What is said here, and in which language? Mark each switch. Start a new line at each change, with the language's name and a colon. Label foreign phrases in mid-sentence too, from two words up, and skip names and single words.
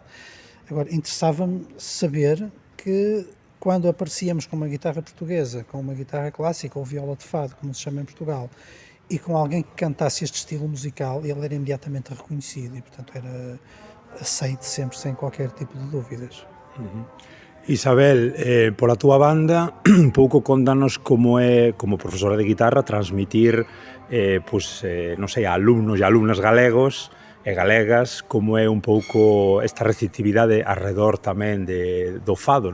Portuguese: Agora, interessava-me saber que quando aparecíamos com uma guitarra portuguesa, com uma guitarra clássica ou viola de fado, como se chama em Portugal, e com alguém que cantasse este estilo musical, ele era imediatamente reconhecido e, portanto, era aceito sempre, sem qualquer tipo de dúvidas.
Galician: Isabel, pola túa banda, un pouco contanos como é, como profesora de guitarra, transmitir, non sei, a alumnos e alumnas galegos e galegas, como é un pouco esta receptividade arredor tamén do fado.